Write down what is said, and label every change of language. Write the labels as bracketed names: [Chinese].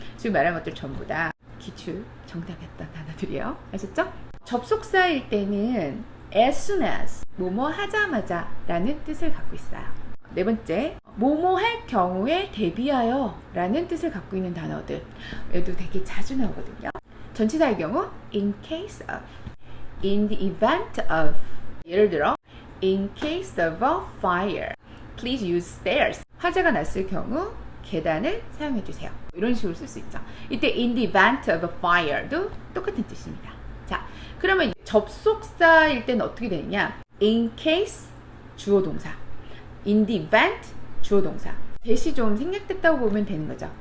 [Korean] 지금 말한 것들 전부 다 기출 정답이었던 단어들이에요. 아셨죠? 접속사일 때는 [English] as soon as [Korean] 뭐뭐 하자마자 라는 뜻을 갖고 있어요. 네 번째, 뭐뭐 할 경우에 대비하여 라는 뜻을 갖고 있는 단어들 얘도 되게 자주 나오거든요. 전치사의 경우 [English] in case of, in the event of [Korean] 예를 들어 [English] in case of a fire please use stairs [Korean] 화재가 났을 경우 계단을 사용해 주세요. 이런 식으로 쓸 수 있죠. 이때 [English] in the event of a fire [Korean] 도 똑같은 뜻입니다. 자, 그러면 접속사일 때는 어떻게 되느냐? [English] in case [Korean] 주어 동사, [English] in the event 주어 동사. [Korean] 대시 좀 생략됐다고 보면 되는 거죠.